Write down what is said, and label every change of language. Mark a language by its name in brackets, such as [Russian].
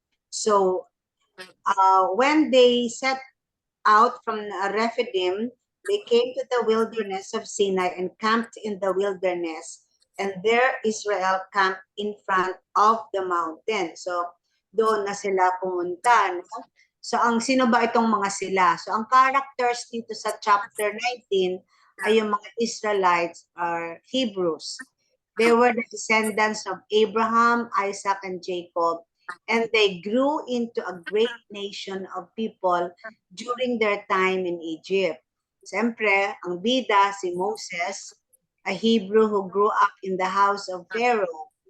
[English] So when they set out from Rephidim, they came to the wilderness of Sinai and camped in the wilderness. And there Israel camped in front of the mountain. [Filipino] So, doon na sila pumunta. No? So, sino ba itong mga sila? So, ang characters dito sa chapter 19 ay yung mga [English] Israelites are Hebrews. They were the descendants of Abraham, Isaac, and Jacob. And they grew into a great nation of people during their time in Egypt. [Filipino] Siyempre, ang bida si Moses, [English] a Hebrew who grew up in the house of Pharaoh.